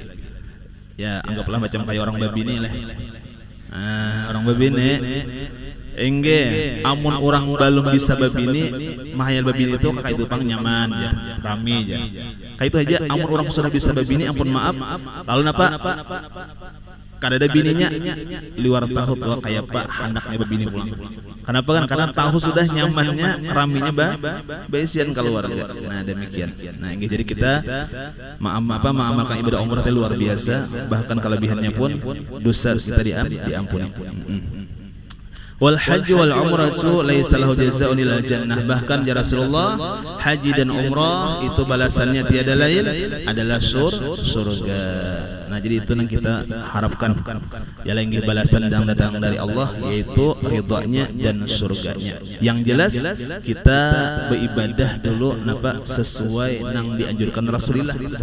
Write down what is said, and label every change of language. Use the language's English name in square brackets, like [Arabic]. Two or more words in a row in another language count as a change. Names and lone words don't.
[Banjar] Ya anggaplah macam kayak orang babini lah. Orang babini inggih amun orang belum bisa babini mahayal babini itu kakak itu pang nyaman ya rame aja kayak itu aja amun orang sudah bisa babini ampun maaf lalu napa kada ada bininya liwar tahu tua kayak pak handaknya babini pulang kenapa kan karena tahu sudah nyamannya raminya baisian keluarga. Nah demikian. [Indonesian] Nah inggih jadi kita mengamalkan ibadah umrah itu luar biasa bahkan kelebihannya pun dosa kita diampuni. [Arabic] والحج والعمرة ليس له جزاء إلا جنة. [Indonesian] Bahkan ya Rasulullah, haji dan umrah itu balasannya tiada lain adalah surga. Nah jadi itu yang kita harapkan ya lagi balasan yang datang dari Allah yaitu ridhonya dan surganya. [Banjar] Yang jelas kita beribadah dulu napa sesuai nang dianjurkan Rasulullah.